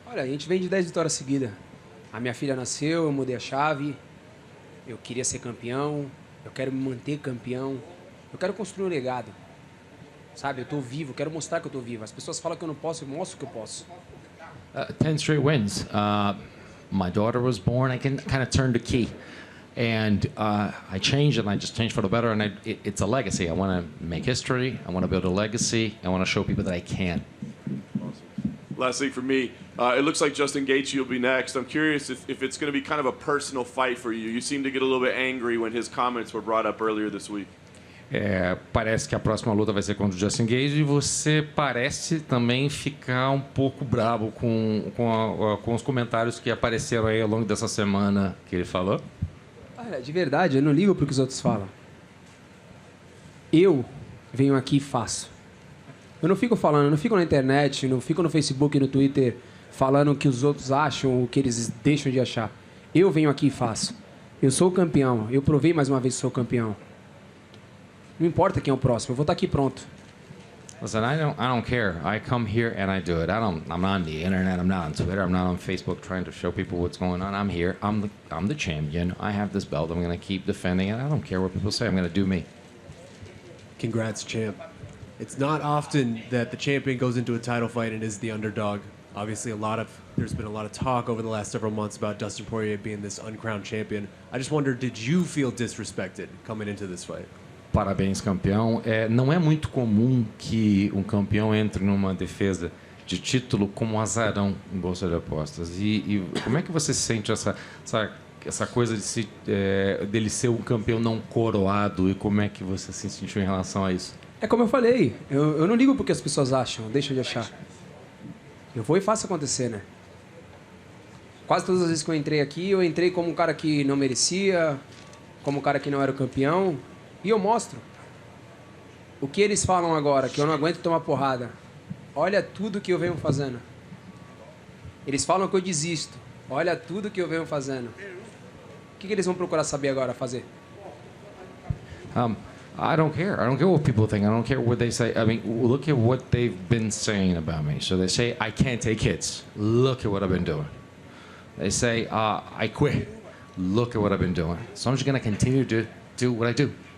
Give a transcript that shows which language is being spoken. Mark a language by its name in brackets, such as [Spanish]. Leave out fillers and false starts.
[Portuguese] Olha, a gente vem de 10 vitórias seguidas. A minha filha nasceu, eu mudei a chave, eu queria ser campeão, eu quero me manter campeão, eu quero construir um legado, sabe? Eu tô vivo, eu quero mostrar que eu tô vivo. As pessoas falam que eu não posso, eu mostro que eu posso. [English] 10 straight wins. My daughter was born, I can kind of turn the key. And I changed, and I just changed for the better, and it's a legacy. I want to make history, I want to build a legacy, I want to show people that I can. Last thing for me, it looks like Justin Gaethje will be next. I'm curious if it's going to be kind of a personal fight for you. You seem to get a little bit angry when his comments were brought up earlier this week. [Portuguese] Parece que a próxima luta vai ser contra o Justin Gaethje e você parece também ficar um pouco bravo com os comentários que apareceram aí ao longo dessa semana que ele falou. Olha, de verdade, eu não ligo para o que os outros falam. Eu venho aqui e faço. Eu não fico falando, eu não fico na internet, não fico no Facebook e no Twitter falando o que os outros acham, o que eles deixam de achar. Eu venho aqui e faço. Eu sou o campeão, eu provei mais uma vez que sou campeão. Não importa quem é o próximo, eu vou estar aqui pronto. [English] Listen, I don't care. I come here and I do it. I'm not on the internet. I'm not on Twitter. I'm not on Facebook trying to show people what's going on. I'm here. I'm the champion. I have this belt. I'm going to keep defending it. I don't care what people say. I'm going to do me. Congrats, champ. It's not often that the champion goes into a title fight and is the underdog. Obviously, there's been a lot of talk over the last several months about Dustin Poirier being this uncrowned champion. I just wonder, did you feel disrespected coming into this fight? [Portuguese] Parabéns, campeão. Não é muito comum que um campeão entre numa defesa de título como azarão em bolsa de apostas. E como é que você sente essa essa coisa dele ser um campeão não coroado e como é que você se sentiu em relação a isso? É como eu falei, eu não ligo porque as pessoas acham, deixa de achar. Eu vou e faço acontecer, né? Quase todas as vezes que eu entrei aqui, eu entrei como um cara que não merecia, como um cara que não era o campeão, e eu mostro. O que eles falam agora, que eu não aguento tomar porrada, olha tudo que eu venho fazendo. Eles falam que eu desisto, olha tudo que eu venho fazendo. O que eles vão procurar saber agora, fazer? [English] I don't care. I don't care what people think. I don't care what they say. I mean, look at what they've been saying about me. So they say, I can't take hits. Look at what I've been doing. They say, I quit. Look at what I've been doing. So I'm just going to continue to do what I do.